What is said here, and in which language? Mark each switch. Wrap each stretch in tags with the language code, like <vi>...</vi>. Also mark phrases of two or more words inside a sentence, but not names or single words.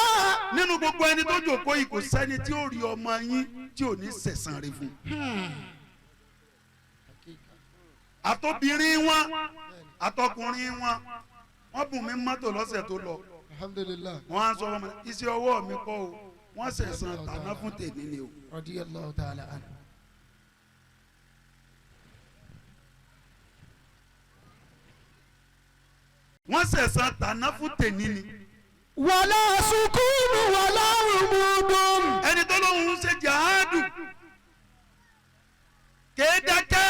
<yo>nínú gbogbo ẹni tó jòkó yìí kò sẹ́ni tí ó rí ọmọ yín tí ò ní sẹ̀san rẹ̀ fún. àtobìnrin wọn àtọkùnrin wọn wọ́n bùn mí mọ́tò lọ́sẹ̀ tó lọ.</yo> <ar>alhamdulillah.</ar> <yo>wọ́n á sọ wọn iṣẹ́ ọwọ́ mi kọ́ o wọ́n sẹ̀san tàná fún tèmi ni o.</yo> <ar>رضي الله تعالى عنه.</ar> <yo>wọ́n sẹ̀san tàná fún tèmi ni. wàlá sukúrù wàlá rùmùdùn. ẹni tó lóun ń ṣe jihadu kéé dákẹ́.</yo>